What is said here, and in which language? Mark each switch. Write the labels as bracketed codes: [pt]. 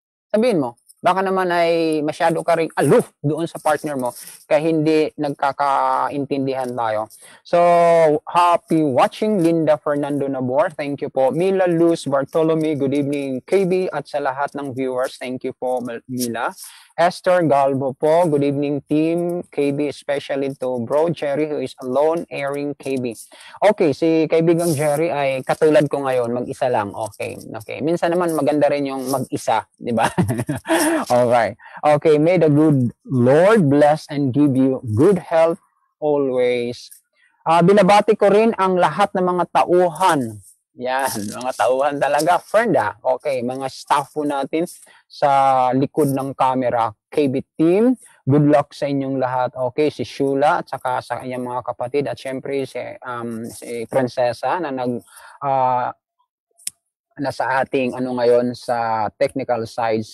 [tl] Sabihin mo, baka naman ay masyado ka ring aloof doon sa partner mo kaya hindi nagkakaintindihan tayo. [en] So, happy watching Linda Fernando Nabor. Thank you po. Mila Luz Bartolome, good evening. [tl] KB at sa lahat ng viewers. [en] Thank you po, Mila. Esther Galbo po, good evening team KB, especially to bro Jerry who is alone airing KB. [tl] Okay, si kaibigang Jerry ay katulad ko ngayon, mag-isa lang. Okay, okay. Minsan naman maganda rin yung mag-isa, di ba? Okay. [en] Okay, may the good Lord bless and give you good health always. [tl] Binabati ko rin ang lahat ng mga tauhan. Yan, mga tauhan talaga, friend Okay, mga staff po natin sa likod ng camera, KB team. Good luck sa inyong lahat. Okay, si Shula at saka sa kanyang mga kapatid at syempre si Prinsesa na nasa ating ngayon sa technical side.